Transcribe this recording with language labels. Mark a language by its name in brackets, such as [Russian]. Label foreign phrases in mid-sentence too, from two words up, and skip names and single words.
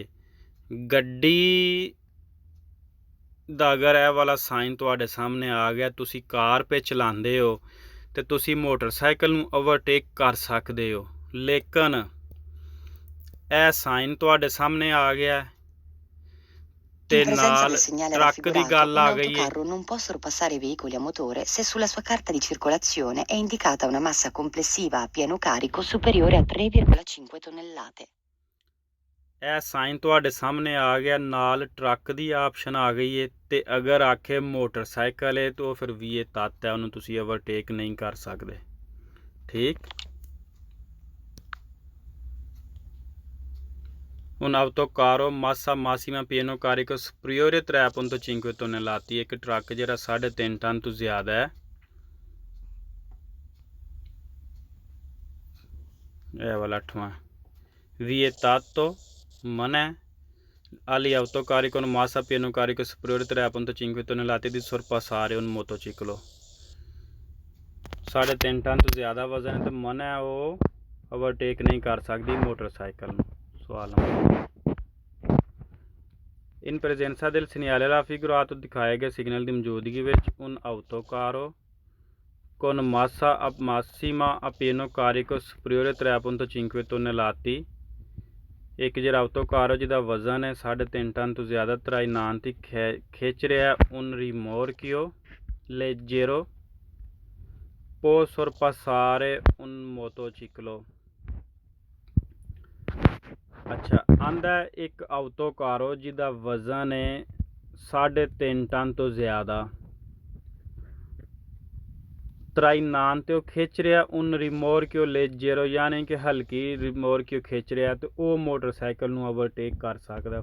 [Punjabi] ਗੱਡੀ ਦਾ ਅਗਰ ਇਹ ਵਾਲਾ ਸਾਈਨ ਤੁਹਾਡੇ ਸਾਹਮਣੇ ਆ ਗਿਆ ਤੁਸੀਂ ਕਾਰ 'ਤੇ ਚਲਾਉਂਦੇ ਹੋ ਤੇ ਤੁਸੀਂ ਮੋਟਰਸਾਈਕਲ ਨੂੰ ਓਵਰਟੇਕ ਕਰ ਸਕਦੇ ਹੋ, ਲੇਕਿਨ ਇਹ ਸਾਈਨ ਤੁਹਾਡੇ ਸਾਹਮਣੇ ਆ ਗਿਆ ਤੇ ਨਾਲ ਟਰੱਕ ਦੀ ਗੱਲ ਆ ਗਈ ਹੈ। [Italian] non può sorpassare i veicoli a motore se sulla sua carta di circolazione è indicata una massa complessiva a pieno carico superiore a 3,5 tonnellate। [Punjabi] ਇਹ ਸਾਈਨ ਤੁਹਾਡੇ ਸਾਹਮਣੇ ਆ ਗਿਆ, ਨਾਲ ਟਰੱਕ ਦੀ ਆਪਸ਼ਨ ਆ ਗਈ ਹੈ ਤੇ ਅਗਰ ਆਖੇ ਮੋਟਰਸਾਈਕਲ ਹੈ ਤਾਂ ਫਿਰ ਵੀ ਇਹ ਤੱਤ ਹੈ ਉਹਨੂੰ ਤੁਸੀਂ ਓਵਰਟੇਕ ਨਹੀਂ ਕਰ ਸਕਦੇ। [Italian] ਠੀਕ। Un autocarro massa massima pieno carico superiore 3.5 tonnellate [Punjabi] ਇੱਕ ਟਰੱਕ ਜਿਹੜਾ 3.5 ਟਨ ਤੋਂ ਜ਼ਿਆਦਾ ਹੈ। ਇਹ ਵਾਲਾ 8ਵਾਂ [Italian] vietato mane agli autocarri con massa pieno carico superiore 3.5 tonnellate di sorpassare un motociclo। [Punjabi] 3.5 ਟਨ ਤੋਂ ਜ਼ਿਆਦਾ ਵਜ਼ਨ ਤੇ ਮਨਾ ਉਹ ਓਵਰਟੇਕ ਨਹੀਂ ਕਰ ਸਕਦੀ ਮੋਟਰਸਾਈਕਲ ਨੂੰ। ਸਵਾਲ ਨੰਬਰ [Italian] In presenza del segnale raffigurato [Punjabi] ਦਿਖਾਏ ਗਏ ਸਿਗਨਲ ਦੀ ਮੌਜੂਦਗੀ ਵਿੱਚ [Italian] un autocarro con massa massima a pieno carico superiore 3.5 tonnellate [Punjabi] ਇੱਕ ਜਿਹੜਾ ਆਟੋਕਾਰ ਜਿਹਦਾ ਵਜ਼ਨ ਹੈ 3.5 ਟਨ ਤੋਂ ਜ਼ਿਆਦਾ ਤਰਾਇਨਾਂਤੀ ਖਿੱਚ ਰਿਹਾ [Italian] un rimorchio leggero può sorpassare un motociclo। [Punjabi] ਅੱਛਾ ਆਂਦਾ ਇੱਕ ਆਟੋਕਾਰੋ ਜਿਹਦਾ ਵਜ਼ਨ ਹੈ 3.5 ਟਨ ਤੋਂ ਜ਼ਿਆਦਾ ਤਰਾਇਨਾਨ ਤੇ ਉਹ ਖਿੱਚ ਰਿਹਾ [Italian] un rimorchio leggero [Punjabi] ਯਾਨੀ ਕਿ ਹਲਕੀ ਰਿਮੋਰਕਿਓ ਖਿੱਚ ਰਿਹਾ ਤੇ ਉਹ ਮੋਟਰਸਾਈਕਲ ਨੂੰ ਓਵਰਟੇਕ ਕਰ ਸਕਦਾ।